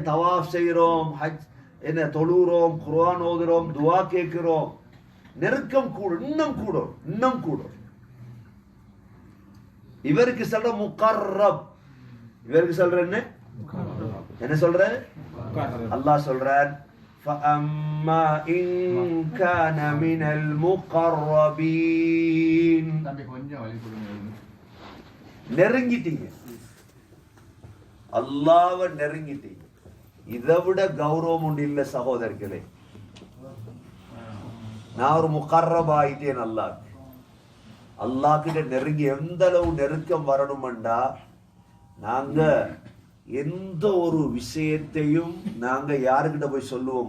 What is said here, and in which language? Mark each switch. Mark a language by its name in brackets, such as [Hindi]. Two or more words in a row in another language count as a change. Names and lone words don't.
[Tamil] தவாஃப் செய்யறோம், ஹஜ் என்ன தொழுறோம், குர்ஆன் ஓதுறோம், துஆ கேட்கிறோம். நெருக்கம் கூடும், இன்னும் கூடும், இன்னும் கூடும். இவருக்கு சொல்ற முகர்ரப். இவருக்கு சொல்ற என்ன சொல்ற? அல்லாஹ் சொல்றார், [Arabic] فَأَمَّا إِن كَانَ مِنَ الْمُقَرَّبِينَ. [Tamil] நெருங்கிட்டீங்க, அல்லாஹ்வை நெருங்கிட்டீங்க. இதை விட கௌரவம் ஒன்று இல்லை சகோதரர்களே. நான் ஒரு முகர்ரப் ஆயிட்டேன் அல்லாஹ். அல்லாஹ் கிட்ட நெருங்கி எந்த அளவு நெருக்கம் வரணும்டா, நாங்க எந்த ஒரு விஷயத்தையும் நாங்க யாருக்கிட்ட போய் சொல்லுவோம்?